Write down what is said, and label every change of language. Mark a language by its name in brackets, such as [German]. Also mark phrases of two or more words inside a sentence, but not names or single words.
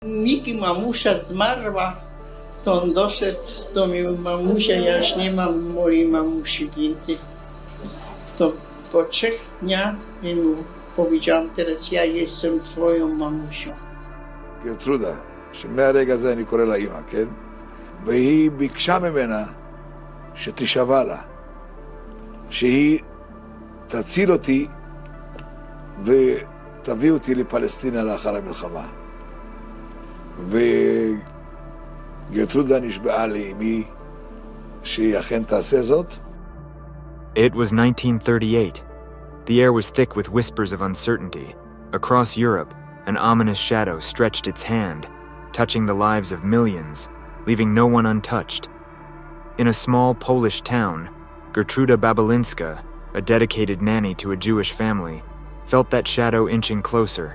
[Polish] Miki mamusia zmarła, to on doszedł do mnie, mamusia, ja już nie mam mojej mamusi więcej. To po 3 dniach mu powiedziałam, teraz ja jestem twoją mamusią. [Hebrew] גרטרודה, שמהרגע הזה אני קורא לה אימא, כן? והיא ביקשה ממנה שתשבע לה, שהיא תציל אותי ותביא אותי לפלסטינה לאחר המלחמה. וגרטרודה נשבעה לאמי שהיא אכן תעשה זאת. [English] It was 1938. The air was thick with whispers of uncertainty. Across Europe, an ominous shadow stretched its hand, touching the lives of millions, leaving no one untouched. In a small Polish town, Gertruda Babilinska, a dedicated nanny to a Jewish family, felt that shadow inching closer.